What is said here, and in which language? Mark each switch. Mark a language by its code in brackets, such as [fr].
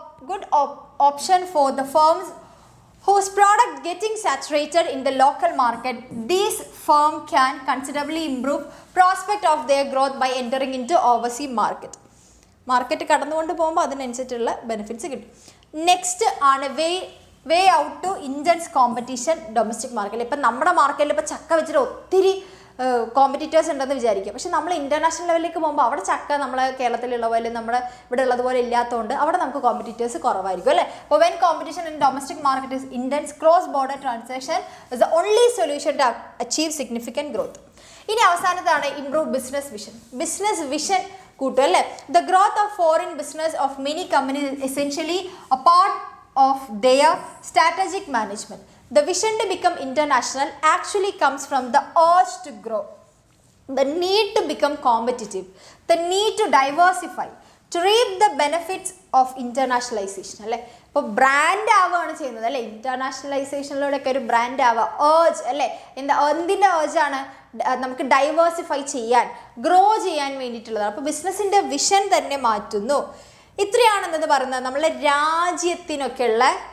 [en] Good option for the firms whose product getting saturated in the local market. These firm can considerably improve prospect of their growth by entering into overseas market. [ml] Market കടന്നുകൊണ്ട് പോകുമ്പോൾ അതിനനുസരിച്ചുള്ള benefits കിട്ടും. Next ആണ് [en] way out to intense competition domestic [ml] മാർക്കറ്റിൽ. ഇപ്പം നമ്മുടെ മാർക്കറ്റിൽ ഇപ്പോൾ ചക്ക വെച്ചിട്ട് ഒത്തിരി കോമ്പറ്റീറ്റേഴ്സ് ഉണ്ടെന്ന് വിചാരിക്കുക. പക്ഷെ നമ്മൾ ഇൻ്റർനാഷണൽ ലെവലിലേക്ക് പോകുമ്പോൾ അവിടെ ചക്ക നമ്മളെ കേരളത്തിലുള്ള പോലെ നമ്മുടെ ഇവിടെ ഉള്ളതുപോലെ ഇല്ലാത്തതുകൊണ്ട് അവിടെ നമുക്ക് കോമ്പറ്റീറ്റേഴ്സ് കുറവായിരിക്കും അല്ലേ. [en] അപ്പോൾ when competition in domestic market is intense cross border transaction is the only solution to achieve significant growth. [ml] ഇനി അവസാനത്താണ് [en] improve business vision [ml] കൂട്ടും അല്ലേ. [en] The growth of foreign business of many companies essentially a part of their strategic management. The vision to become international actually comes from the urge to grow, the need to become competitive, the need to diversify, to reap the benefits of internationalization അല്ലേ. [ml] ഇപ്പോൾ brand ആവുകയാണ് ചെയ്യുന്നത് അല്ലേ. ഇൻ്റർനാഷണലൈസേഷനിലൂടെയൊക്കെ ഒരു brand ആവുക, urge അല്ലേ. എന്തിൻ്റെ ഏർജാണ് നമുക്ക് ഡൈവേഴ്സിഫൈ ചെയ്യാൻ ഗ്രോ ചെയ്യാൻ വേണ്ടിയിട്ടുള്ളതാണ്. അപ്പോൾ ബിസിനസ്സിൻ്റെ വിഷൻ തന്നെ മാറ്റുന്നു. ഇത്രയാണെന്നത് പറയുന്നത് നമ്മളെ രാജ്യത്തിനൊക്കെയുള്ള